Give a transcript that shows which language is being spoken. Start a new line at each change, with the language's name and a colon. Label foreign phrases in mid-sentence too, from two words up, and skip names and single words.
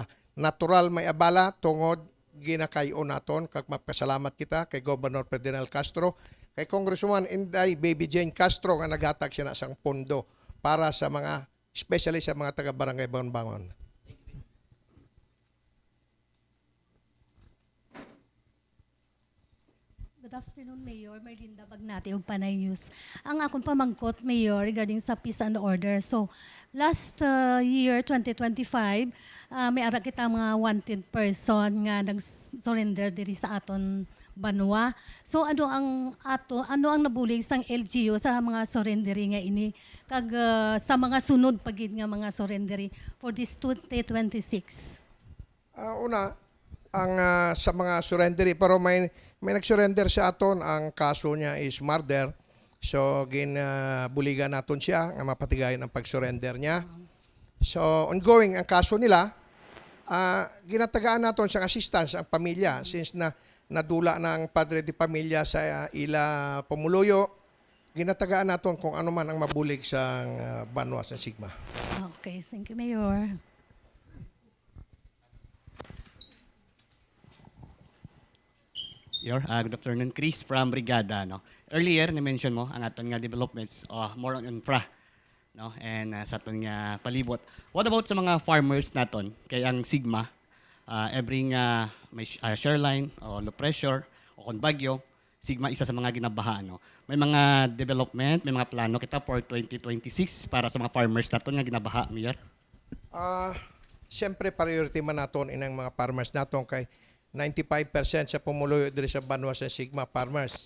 Hiligaynon: Natural may abala, tungod ginakayo naton, kag magpasalamat kita kay Governor Ferdinand Castro, kay Congresswoman Inday Baby Jane Castro nga naghatag siya na sang pondo para sa mga, especially sa mga taga-barangay Bangon-Bangon.
English: Good afternoon, Mayor. Merlinda Bagnati of Panay News.
Hiligaynon: Ang akong pamangkot, Mayor, regarding sa
English: peace and order. So, last year, 2025,
Hiligaynon: may ara kita mga wanted person nga nag-surrender diri sa aton banwa. So, ano ang nabulig sang LGU sa mga surrendery nga ini kag sa mga sunod pagid nga mga surrendery
English: for this 2026?
Hiligaynon: Una, ang sa mga surrendery, pero may nag-surrender sa aton, ang kaso niya is murder. So ginbuligan naton siya nga mapatigayon ang pag-surrender niya. So ongoing ang kaso nila. Ginatagaan naton sa assistance ang pamilya since na nadula ng padre di pamilya sa ila pumuluyo. Ginatagaan naton kung ano man ang mabulig sa banwa sa Sigma.
English: Okay, thank you, Mayor. Good afternoon, Chris from Brigada.
Hiligaynon: No? Earlier, na-mention mo ang aton nga developments
English: more on infra,
Hiligaynon: no? And sa aton nga palibot.
English: What about
Hiligaynon: sa mga farmers naton? Kay ang Sigma, every nga may shoreline o
English: low pressure
Hiligaynon: o kung bagyo, Sigma isa sa mga ginabaha. No? May mga development, may mga plano kita for 2026 para sa mga farmers naton nga ginabaha, Mayor? Siyempre, priority man naton inang mga farmers naton kay 95% sa pumuluyo diri sa banwa sa Sigma farmers.